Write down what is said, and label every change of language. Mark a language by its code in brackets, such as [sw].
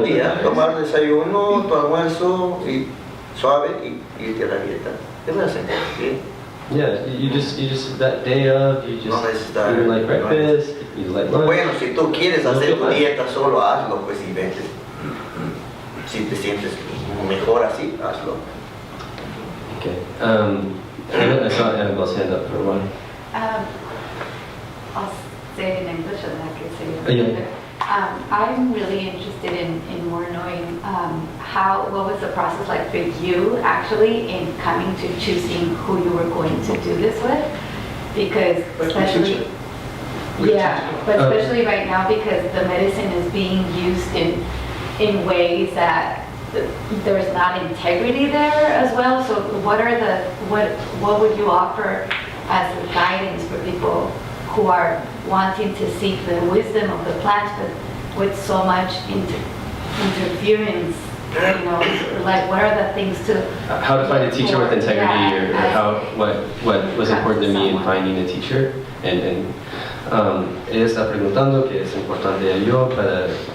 [es] Un día, tomar desayuno, tu almuerzo y suave y irte a la dieta. Te vas a sentir bien. [en] Yeah, you just that day of, you just you like breakfast, you like lunch. [es] Bueno, si tú quieres hacer tu dieta solo, hazlo, pues y vete. Si te sientes mejor así, hazlo. [en] Okay. I saw Annabelle's hand up for one. I'll say it in English and I can say it in English. I'm really interested in more knowing what was the process like for you actually in coming to choosing who you were going to do this with, because especially especially right now because the medicine is being used in ways that there's not integrity there as well. So what would you offer as a guidance for people who are wanting to seek the wisdom of the plants, but with so much interference, you know, like what are the things to... How to find a teacher with integrity, or what was important to me in finding a teacher. [es] And ella está preguntando qué es importante yo para